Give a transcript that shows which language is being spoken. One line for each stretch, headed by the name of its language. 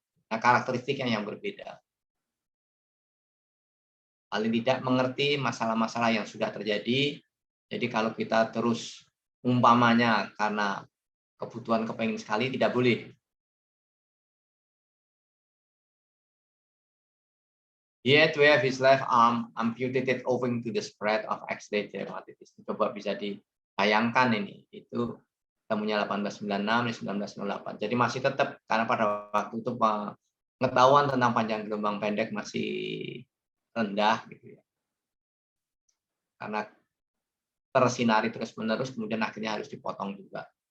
Indonesian: Nah, karakteristiknya yang berbeda. Paling tidak mengerti masalah-masalah yang sudah terjadi. Jadi kalau kita terus umpamanya karena kebutuhan kepengen sekali, tidak boleh.
English: Yet we have his left arm amputated owing to the spread of X-ray dermatitis.
Indonesian: Coba bisa dibayangkan ini. Itu temunya 1896, 1908. Jadi masih tetap, karena pada waktu itu pengetahuan tentang panjang gelombang pendek masih rendah gitu ya. Karena tersinari terus-menerus, kemudian akhirnya harus dipotong juga.